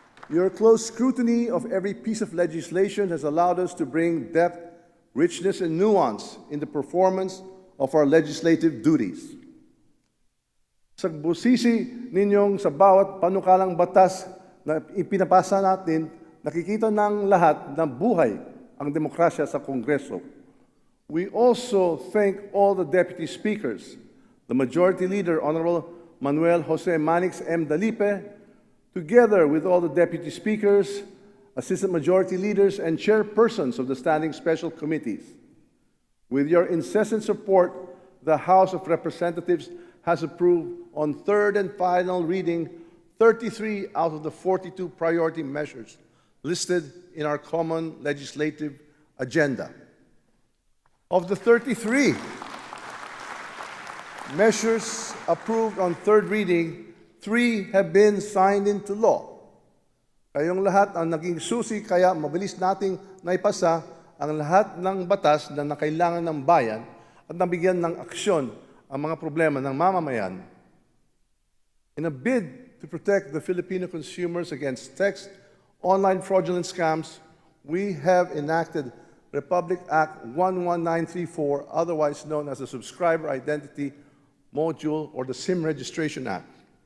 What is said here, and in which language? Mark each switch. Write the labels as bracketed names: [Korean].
[English] Your close scrutiny of every piece of legislation has allowed us to bring depth, richness, and nuance in the performance of our legislative duties. [Filipino] Sa busisi ninyong sa bawat panukalang batas na ipinapasa natin, nakikita ng lahat na buhay ang demokrasya sa Kongreso. [English] We also thank all the deputy speakers, the majority leader, Honorable Manuel Jose Manix M. Dalipe, together with all the deputy speakers, assistant majority leaders, and chairpersons of the standing special committees. With your incessant support, the House of Representatives has approved on third and final reading 33 out of the 42 priority measures listed in our common legislative agenda. Of the 33 measures approved on third reading, 3 have been signed into law. [Filipino] Kayong lahat ang naging susi kaya mabilis nating naipasa ang lahat ng batas na nakailangan ng bayan at nabigyan ng aksyon ang mga problema ng mamamayan. [English] In a bid to protect the Filipino consumers against text, online fraudulent scams, we have enacted Republic Act 11934, otherwise known as the Subscriber Identity Module or the SIM Registration Act.